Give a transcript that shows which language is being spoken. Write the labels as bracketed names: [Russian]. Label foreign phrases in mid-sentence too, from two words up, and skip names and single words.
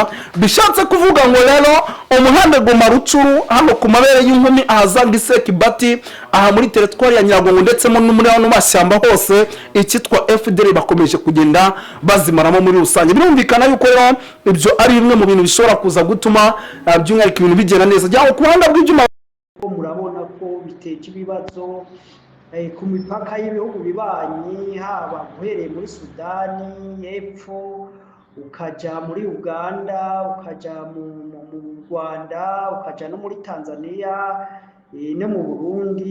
[Kinyarwanda] Bishatse kuvuga ngo rero umuhanda Goma Rucuru hano ku mabere y'inkumi ahazanga Iseki Bati aha muri teritwari ya Nyiragongo ndetse no muri hano mashyamba hose ikitwa FDL bakomeje kugenda bazimaramo muri rusange. Birumvikana yuko rero ibyo ari bimwe mu bintu bishobora kuza gutuma by'umwihariko ibintu bigenda neza. Jyaho ku ruhande rw'ibyuma murabona ko biteje ibibazo ku mipaka y'ibihugu bibanyi, haba guhereye muri Sudani y'Epfo ukaja muri Uganda, ukaja mu Rwanda, ukaja no muri Tanzania no mu Burundi.